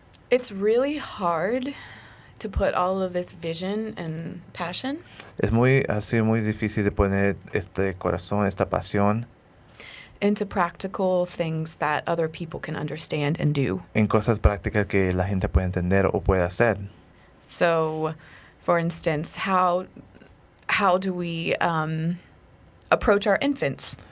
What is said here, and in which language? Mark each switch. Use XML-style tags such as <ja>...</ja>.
<en>It's really hard to put all of this vision and passion.</en> <es>Ha sido muy difícil de poner este corazón, esta pasión</es> <en>into practical things that other people can understand and do.</en> <es>En cosas prácticas que la gente puede entender o puede hacer.</es> <en>So, for instance, how do we approach our infants?</en>